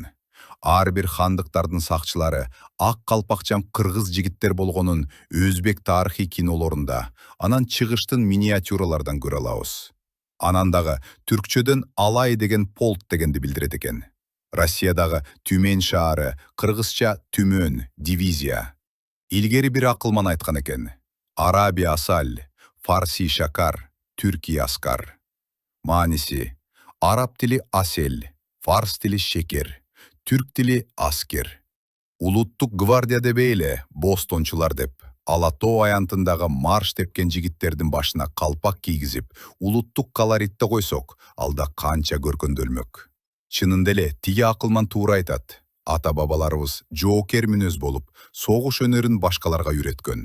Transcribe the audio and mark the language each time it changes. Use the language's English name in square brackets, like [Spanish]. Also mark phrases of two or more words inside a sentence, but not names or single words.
[Kyrgyz] Ар бир хандыктардын сакчылары ак калпакчам кыргыз жигиттер болгонун өзбек тарыхый кинолорунда, анан чыгыштын миниатюралардан көрө алабыз. Анан дагы түркчөдөн алай деген полк дегенди билдирет экен. Россиядагы Түмен шаары кыргызча Түмөн, дивизия. Илгери бир акылман айткан экен. [Turkish] Арабия асаль, фарси шакар, Türkiye askar. Manisi, Arap tili asel, Fars tili şeker, Türk tili asker. [Kyrgyz] Улуттук гвардия дебейле, Бостончулар деп, Алатоо аянтындагы марш тепкен жигиттердин башына калпак кийгизип, улуттук колоритте койсок, алда канча көркөндөлмөк. Чынында эле тиги акылман туура айтат. Ата-бабаларыбыз жоокер мүнөз болуп, согуш өнөрүн башкаларга үйрөткөн.